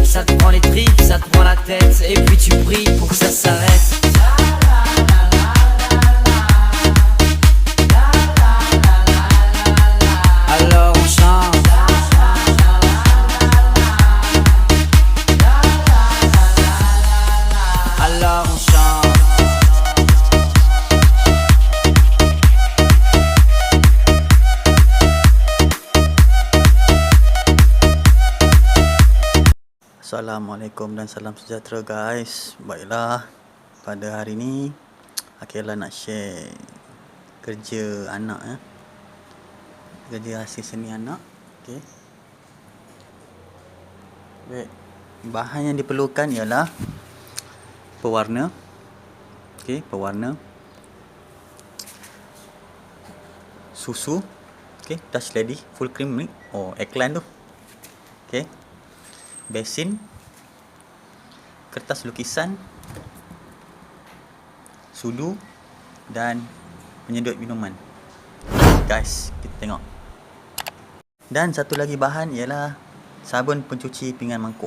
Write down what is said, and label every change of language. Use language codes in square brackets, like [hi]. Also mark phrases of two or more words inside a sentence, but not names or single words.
[fr] Ça te prend les tripes, ça te prend la tête. Et puis tu pries pour que ça s'arrête. Alors on chante. Alors on chante. [ms] Assalamualaikum dan salam sejahtera guys. Baiklah, pada hari ni Akila nak share kerja anak kerja hasil seni anak. Okey. Baik. Bahan yang diperlukan ialah pewarna. Okey, pewarna. Susu. Okey, touch lady [en] full cream [ms] ni. Oh, iklan tu. Okey. Besin, kertas lukisan, sudu dan penyedut minuman. Guys, kita tengok. Dan satu lagi bahan ialah sabun pencuci pinggan mangkuk.